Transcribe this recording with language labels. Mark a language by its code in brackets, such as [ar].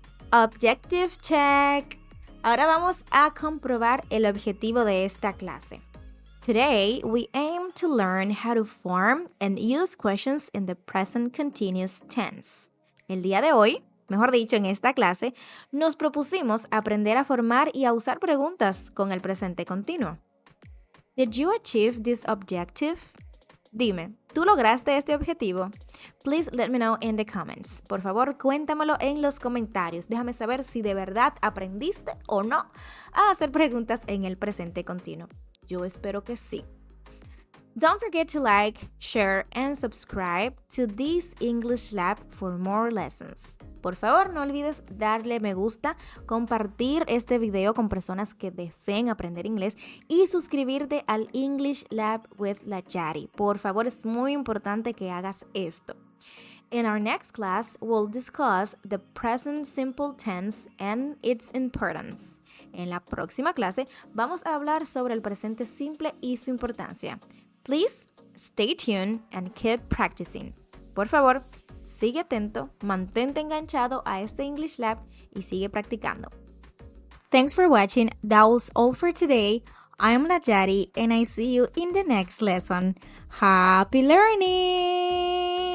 [en] Objective check. [es] Ahora vamos a comprobar el objetivo de esta clase. [en] Today, we aim to learn how to form and use questions in the present continuous tense. [es] El día de hoy, mejor dicho, en esta clase, nos propusimos aprender a formar y a usar preguntas con el presente continuo. [en] Did you achieve this objective? [es] Dime, ¿tú lograste este objetivo? [en] Please let me know in the comments. [es] Por favor, cuéntamelo en los comentarios. Déjame saber si de verdad aprendiste o no a hacer preguntas en el presente continuo. Yo espero que sí. [en] Don't forget to like, share, and subscribe to this English Lab for more lessons. [es] Por favor, no olvides darle me gusta, compartir este video con personas que deseen aprender inglés y suscribirte al English Lab with La Yari. Por favor, es muy importante que hagas esto. [en] In our next class, we'll discuss the present simple tense and its importance. [es] En la próxima clase, vamos a hablar sobre el presente simple y su importancia. [en] Please stay tuned and keep practicing. [es] Por favor, sigue atento, mantente enganchado a este English Lab y sigue practicando. [en] Thanks for watching. That was all for today. I'm Najari and I see you in the next lesson. Happy learning!